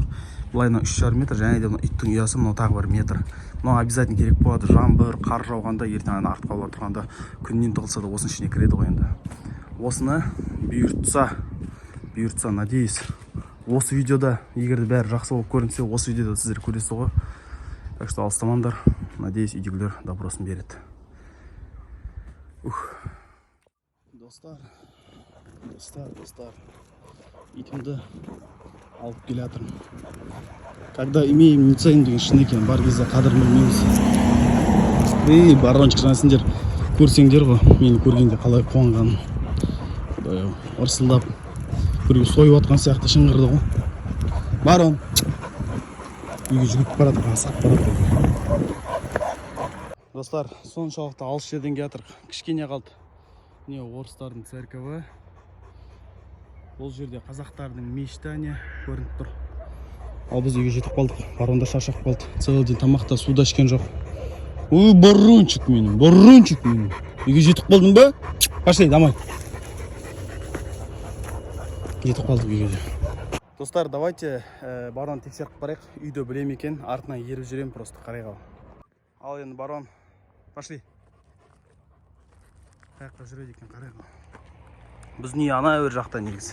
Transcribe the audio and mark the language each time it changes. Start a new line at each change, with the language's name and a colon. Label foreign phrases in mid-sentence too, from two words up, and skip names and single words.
Kazakh: Бұлайынан 3,5 метр, және де иттің ұясы мынау тағы 1 метр. Мынау обязательно керек болады. Жаңбыр, қар жауғанда, ертең артқа олар тұрғанда күннен тығылса да осының ішіне кіреді ғой енді. Осыны бұйыртса, надеюсь. Осы видеода, егер де бәрі жақсы болып көрінсе, осы видеода сіздер көресіз ғой.
Russian: Так что
Kazakh: алыстамаңдар. Надеюсь, үйдегілер добросын береді. Достар. Итімді алып келе жатырмын.
Russian: Когда имеем, не ценим
Kazakh: деген шын екен, бар кезде қадірін білмейміз. Барончик, жаңа сендер көрсеңдер ғой, мені көргенде қалай қуанғанын. Ырсылдап, біреу сойып отқан сияқты шыңғырды ғой. Барон. Үйге жүгіріп барады, асап барады. Достар, соншалықты алыс жерден келе жатырық. Кішкене қалды. Не орыстардың церкові. Бұл жерде қазақтардың мешіті көрініп тұр. Ал біз үйге жетіп қалдық. Баронда шаршап қалды.
Russian: Целый день
Kazakh: тамақта, суда ішкен жоқ. Барончик менің. Үйге жетіп қалдың ба?
Russian: Пошли, домой.
Kazakh: Жетіп қалдық үйге. Достар, давайте барон тексеріп барайық. Үйді білем екен, артынан еріп жүрем, просто қарай қал. Ал енді барон, пошли. Қаяққа жүреді екен, қарай қал. Біздің үй ана өр жақта негіз.